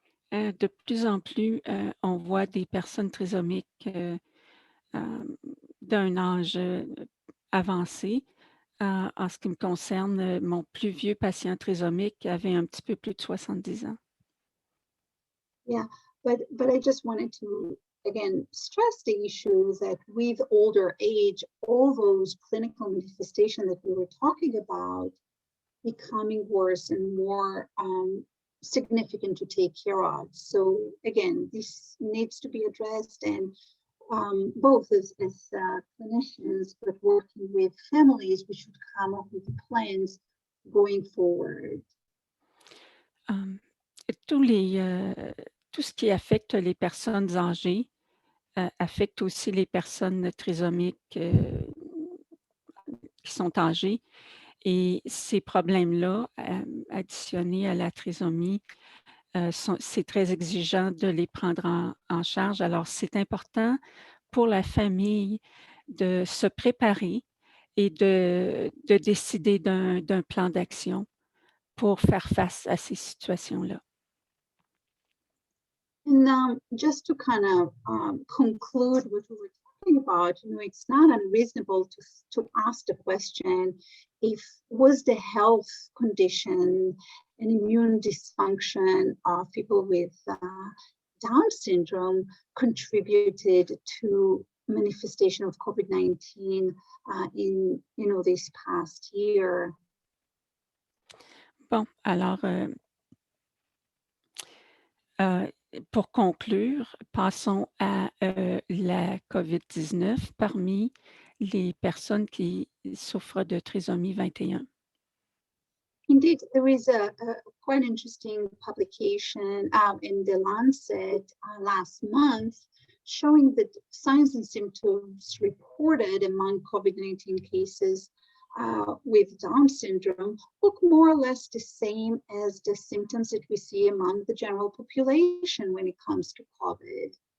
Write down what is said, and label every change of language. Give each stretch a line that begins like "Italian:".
French: De plus en plus, on voit des personnes trisomiques, d'un âge, avancé. En ce qui me concerne, mon plus vieux patient trisomique avait un petit peu plus de 70 ans.
English: Yeah, but I just wanted to again stress the issue that with older age, all those clinical manifestations that we were talking about becoming worse and more significant to take care of. So again, this needs to be addressed, and both as clinicians, but working with families, we should come up with plans going forward.
French: Tout ce qui affecte les personnes âgées, affecte aussi les personnes trisomiques, qui sont âgées et ces problèmes-là, additionnés à la trisomie, c'est très exigeant de les prendre en charge. Alors, c'est important pour la famille de se préparer et de décider d'un plan d'action pour faire face à ces situations-là.
English: And just to kind of conclude what we were talking about, it's not unreasonable to ask the question, if was the health condition and immune dysfunction of people with Down syndrome contributed to manifestation of COVID-19 in this past year.
French: Bon, alors, pour conclure, passons à la COVID-19 parmi les personnes qui souffrent de trisomie 21.
English: Indeed, there is a quite interesting publication in The Lancet last month showing that signs and symptoms reported among COVID-19 cases with Down syndrome look more or less the same as the symptoms that we see among the general population when it comes to COVID.